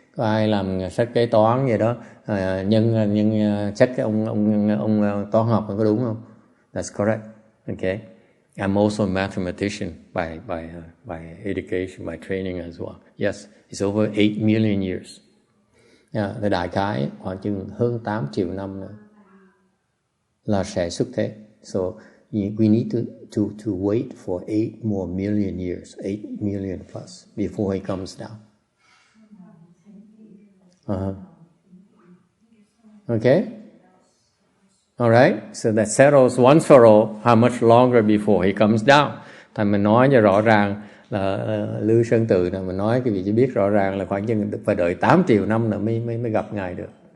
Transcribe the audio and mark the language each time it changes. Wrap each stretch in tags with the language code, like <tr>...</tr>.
<vi>Có ai làm sách kế toán gì đó, nhân sách ông toán học có đúng không?</vi> <en>That's correct. Okay. I'm also a mathematician by education, by training as well. Yes, it's over 8 million years.</en> <vi>Yeah, đại khái khoảng chừng hơn 8 triệu năm nữa là sẽ xuất thế.</vi> <en>So we need to wait for 8 more million years, 8 million plus, before he comes down. Okay? Alright, so that settles once for all how much longer before he comes down.</en> <vi>Thành mình nói cho rõ ràng là Lưu Sơn Tự này, mình nói cái vị chỉ biết rõ ràng là khoảng chừng phải đợi 8 triệu năm nữa mới gặp Ngài được.</vi>